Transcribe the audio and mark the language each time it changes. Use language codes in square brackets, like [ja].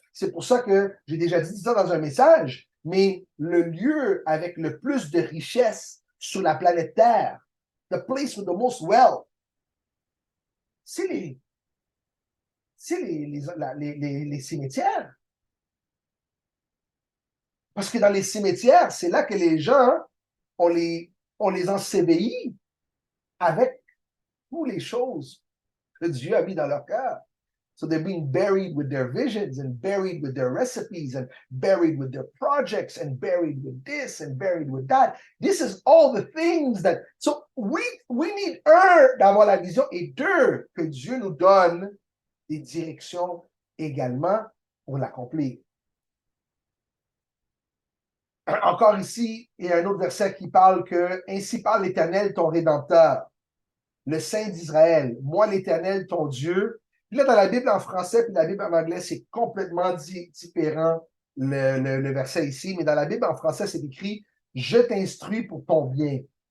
[fr] C'est pour ça que j'ai déjà dit ça dans un message, mais le lieu avec le plus de richesse sur la planète Terre, [en] the place with the most wealth, [fr] c'est les cimetières. Parce que dans les cimetières, c'est là que les gens, on les enseveli avec toutes les choses que Dieu a mis dans leur cœur. [en] So they're being buried with their visions and buried with their recipes and buried with their projects and buried with this and buried with that. This is all the things that... So we need, [fr] un, d'avoir la vision, et deux, que Dieu nous donne des directions également pour l'accomplir. Encore ici, il y a un autre verset qui parle que « Ainsi parle l'Éternel, ton Rédempteur, le Saint d'Israël, moi l'Éternel, ton Dieu. » Puis là, dans la Bible en français puis la Bible en anglais, c'est complètement différent le verset ici, mais dans la Bible en français, c'est écrit « Je t'instruis pour ton bien.